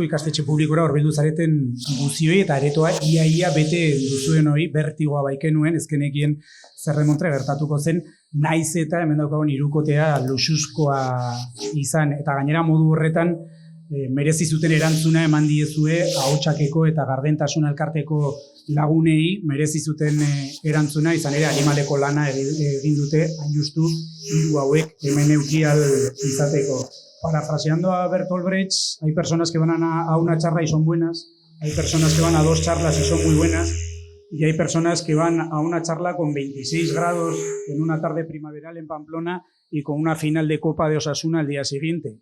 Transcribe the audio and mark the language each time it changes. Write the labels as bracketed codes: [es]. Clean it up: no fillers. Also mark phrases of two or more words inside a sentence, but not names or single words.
[eu] ikastetxe publikora hurbildu zareten guzioi eta aretoa ia bete duzuen hori bertigoa baikenuen, ezkenekien zer remontre gertatuko zen, naiz eta hemen daukagun hirukotea luxuzkoa izan, eta gainera modu horretan merezi zuten erantzuna eman diezue ahotsakeko eta gardentasuna elkarteko lagunei merezi zuten erantzuna, izan ere animaleko lana egin dute, hain justu hiru hauek hemen eduki ahal izateko. [es] Parafraseando a Bertolt Brecht, hay personas que van a una charla y son buenas, hay personas que van a 2 charlas y son muy buenas, y hay personas que van a una charla con 26 grados en una tarde primaveral en Pamplona y con una final de Copa de Osasuna al día siguiente.